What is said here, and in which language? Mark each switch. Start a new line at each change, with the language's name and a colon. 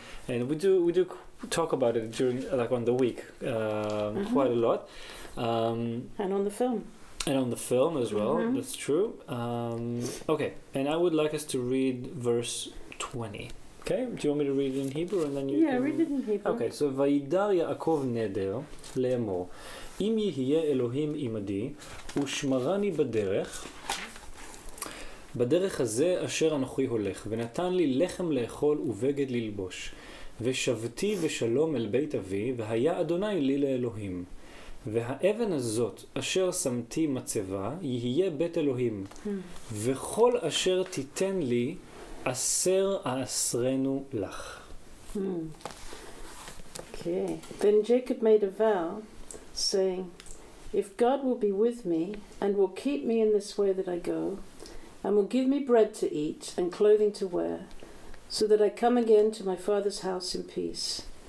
English: And we do talk about it during, on the week, quite a lot. And on the film. And on the film as well, that's true. Okay, and I would like us to read verse 20. Okay, do you want me to read it in Hebrew and then you can... read it in Hebrew.
Hebrew: Okay, so וידר יעקב נדר לאמור אם יהיה אלוהים עמדי ושמרני בדרך הזה אשר אנוכי הולך ונתן לי לחם לאכול ובגד ללבוש ושבתי בשלום אל בית אבי והיה אדוני לי לאלוהים והאבן הזאת אשר שמתי מצבה יהיה בית אלוהים וכל אשר תיתן לי אסר אסרנו לך.
English: Okay. Then Jacob made a vow, saying, if God will be with me and will keep me in this way that I go, and will give me bread to eat and clothing to wear, so that I come again to my father's house in peace,